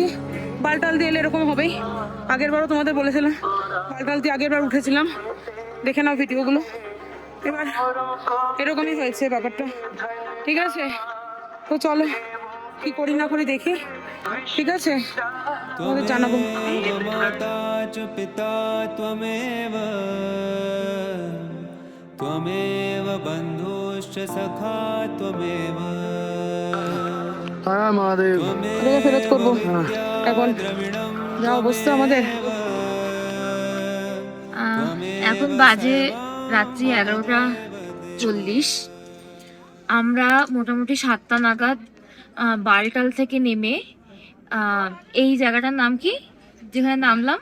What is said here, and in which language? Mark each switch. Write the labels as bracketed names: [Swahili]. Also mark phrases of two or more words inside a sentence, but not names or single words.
[Bangla] বালটাল দিয়ে এলে এরকম হবেই। আগের বারও তোমাদের বলেছিলাম, বালটাল দিয়ে আগের বার উঠেছিলাম, দেখে নাও ভিডিওগুলো। এবার এরকমই হয়েছে ব্যাপারটা, ঠিক আছে? তো চলো কি করি না করি দেখি, ঠিক আছে? তোমাদের জানাবো। [Sanskrit] त्वमेव माता च पिता त्वमेव त्वमेव बन्धुश्च सखा त्वमेव [Bangla] হ্যাঁ মহাদেব। ওদেরকে ফেরত করবো এখন, যা অবস্থা আমাদের। এখন বাজে রাত্রি 11:40। আমরা মোটামুটি 7টা নাগাদ বালটাল থেকে নেমে এই জায়গাটার নাম কি যেখানে নামলাম,